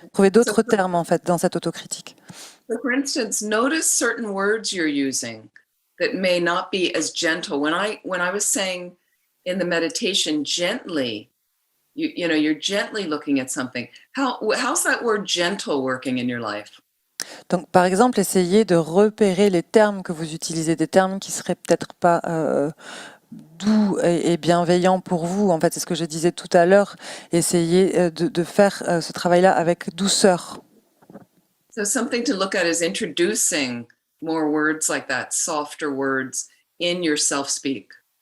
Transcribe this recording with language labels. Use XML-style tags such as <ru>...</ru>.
<fr>Trouver d'autres termes en fait dans cette autocritique.</fr> <en>So for instance, notice certain words you're using that may not be as gentle. When I was saying in the meditation gently, you're gently looking at something. How's that word gentle working in your life?</en> <fr>Donc, par exemple, essayez de repérer les termes que vous utilisez, des termes qui seraient peut-être pas doux et bienveillants pour vous. En fait, c'est ce que je disais tout à l'heure. Essayez de faire ce travail-là avec douceur.</fr> <en>So something to look at is introducing more words like that, softer words in your self-speak.</en>